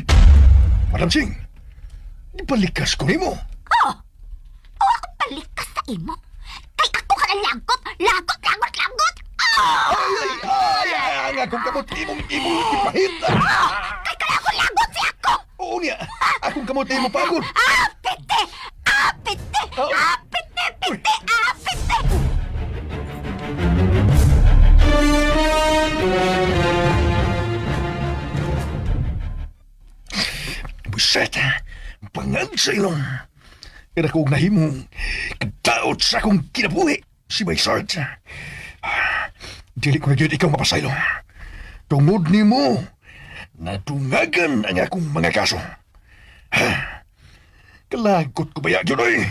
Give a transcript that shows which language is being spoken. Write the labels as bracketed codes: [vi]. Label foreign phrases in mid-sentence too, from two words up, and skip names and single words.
[ceb] Madam Ching, ibalikas ko nimo. Oh! O ako balikas sa imo? Kay ako ka na lagot! Lagot! Oh! Ay, akong kamot imong ipahit. Kay kalagot lagot si ako! Oo niya, akong kamot imong pagod. Apite! Apite! Apite! Pite! Apite! Buset, bangag sa ilong. Kaya kong nahimong kadaot sa akong kinabuhi si Bay Sarge. Dili ko na gyud ikaw mapasaylo. Tungod ni mo, nadungagan ang akong mga kaso. Kalagot ko baya yun oy.